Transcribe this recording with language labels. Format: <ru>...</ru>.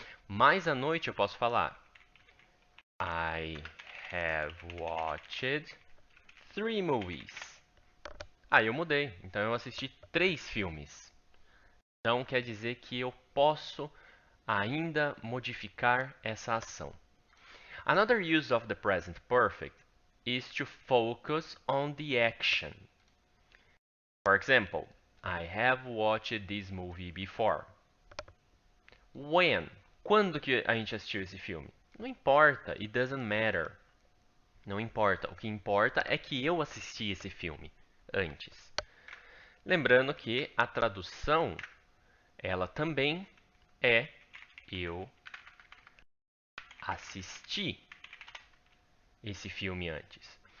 <pt>Mais à noite eu posso falar,</pt> <en>I have watched 3 movies.</en> <pt>Aí eu mudei, então eu assisti 3 filmes. Então quer dizer que eu posso ainda modificar essa ação.</pt> <en>Another use of the present perfect is to focus on the action. For example, I have watched this movie before. When?</en> <pt>Quando que a gente assistiu esse filme? Não importa,</pt> <en>it doesn't matter.</en> <pt>Não importa. O que importa é que eu assisti esse filme antes. Lembrando que a tradução, ela também é eu assisti esse filme antes.</pt>